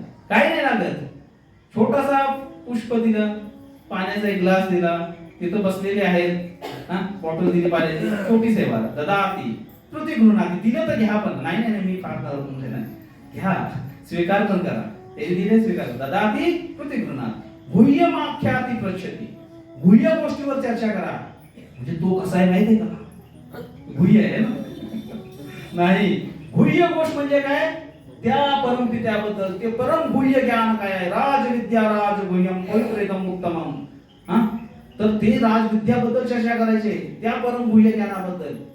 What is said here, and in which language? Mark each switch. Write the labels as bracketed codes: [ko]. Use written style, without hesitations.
[mr] काय नाही लागत, छोटासा पुष्प दिलं, पाण्याचा एक ग्लास दिला, तिथं बसलेले आहेत बॉटल दिली पाण्याची, छोटी सेवा. [sa] ददाती प्रति गृह्णाति, [mr] दिलं तर घ्या, पण नाही नाही मी फार करत तुमचे नाही, घ्या, स्वीकार पण करा. ते दिले स्वीकार. [sa] ददाती प्रति गृह्णाति, गुह्यम आख्याति प्रक्षति. [mr] गुह्य गोष्टीवर चर्चा करा. म्हणजे तो कसा आहे माहिती आहे का? गुह्य आहे ना? नाही, गुह्य गोष्ट म्हणजे काय? त्या परमपित्याबद्दल, ते परम गुह्य ज्ञान काय आहे? [sa] राजविद्या राज गुह्यम पवित्रेदम उत्तमम. [mr] तर ते राजविद्याबद्दल चर्चा करायचे, त्या परम गुह्य ज्ञानाबद्दल.